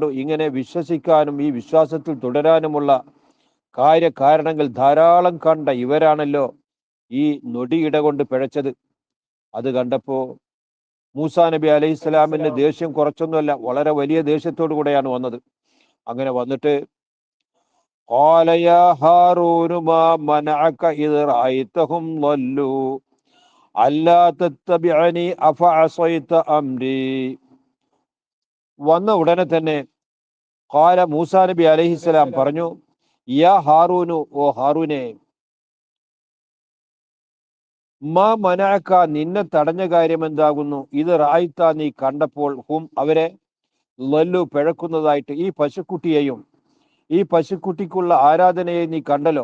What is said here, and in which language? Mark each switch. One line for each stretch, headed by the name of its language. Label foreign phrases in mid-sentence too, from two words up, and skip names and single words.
Malayalam: ഇങ്ങനെ വിശ്വസിക്കാനും ഈ വിശ്വാസത്തിൽ തുടരാനുമുള്ള കാര്യകാരണങ്ങൾ ധാരാളം കണ്ട ഇവരാണല്ലോ ഈ നൊടിയിട കൊണ്ട് പിഴച്ചത്. അത് കണ്ടപ്പോ മൂസാ നബി അലൈഹി സ്വലാമിന്റെ ദേഷ്യം കുറച്ചൊന്നുമല്ല, വളരെ വലിയ ദേഷ്യത്തോടു കൂടെയാണ് വന്നത്. അങ്ങനെ വന്നിട്ട്
Arabic: قال يا هارون ما منعك إذ رأيتهم ضلوا ألا تتبعني أفعصيت أمري.
Malayalam: വന്ന ഉടനെ തന്നെ ഖാല മൂസാ നബി അലൈഹിസ്സലാം പറഞ്ഞു,
Arabic: يا هارون,
Malayalam: ഓ ഹാറൂനെ,
Arabic: ما منعك,
Malayalam: നിന്നെ തടഞ്ഞ കാര്യം എന്താകുന്നു,
Arabic: إذ رأيت,
Malayalam: നീ കണ്ടപ്പോൾ, ഹും അവരെ, ലല്ലു പിഴക്കുന്നതായിട്ട്, ഈ പശുക്കുട്ടിയെയും ഈ പശുക്കുട്ടിക്കുള്ള ആരാധനയെ നീ കണ്ടല്ലോ.